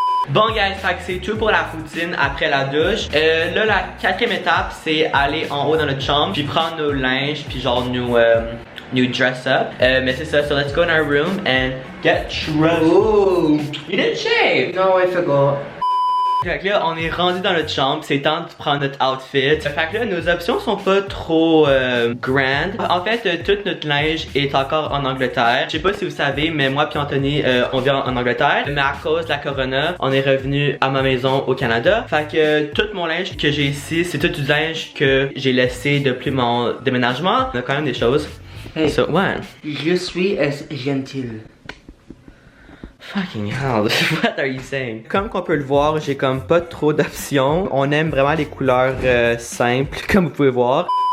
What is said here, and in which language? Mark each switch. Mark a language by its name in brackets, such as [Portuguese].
[French] Bon guys, fait que c'est tout pour la routine après la douche. Là la quatrième étape c'est aller en haut dans notre chambre puis prendre nos linges puis genre nous [English] dress up. [French] Mais c'est ça, [English] so let's go in our room and get dressed. Ooh. You didn't shave! No, I forgot. [French] Fait que là, on est rendu dans notre chambre, c'est temps de prendre notre outfit. Fait que là, nos options sont pas trop grand. En fait, tout notre linge est encore en Angleterre. Je sais pas si vous savez, mais moi puis Anthony, on vit en Angleterre. Mais à cause de la corona, on est revenu à ma maison au Canada. Fait que tout mon linge que j'ai ici, c'est tout du linge que j'ai laissé depuis mon déménagement. On a quand même des choses. [English] Hey, So, ouais. [French] je suis gentil. [English] Fucking hell, what are you saying? [French] Comme qu'on peut le voir, j'ai comme pas trop d'options. On aime vraiment les couleurs simples, comme vous pouvez voir.